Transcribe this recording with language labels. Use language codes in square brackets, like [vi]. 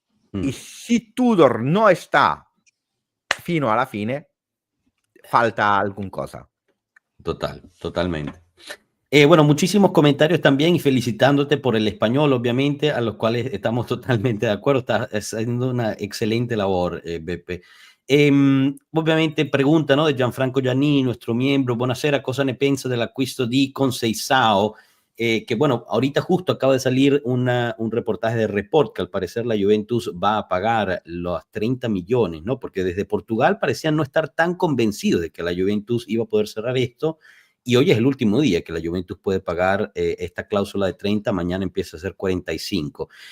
[es] Y si Tudor no está fino [it] alla fine, [es] falta alguna cosa. Totalmente. Bueno, muchísimos comentarios también y felicitándote por el español, obviamente, a los cuales estamos totalmente de acuerdo. Estás haciendo una excelente labor, Beppe. [it] Ovviamente [es] pregunta, [it] no, di Gianfranco Giannini, [es] nuestro miembro, [it] buonasera, cosa ne pensa dell'acquisto di Conceição? [es] Que bueno, ahorita justo acaba de salir un reportaje de Report que al parecer la Juventus va a pagar los 30 millones, ¿no? Porque desde Portugal parecían no estar tan convencidos de que la Juventus iba a poder cerrar esto, y hoy es el último día que la Juventus puede pagar esta cláusula de 30, mañana empieza a ser 45.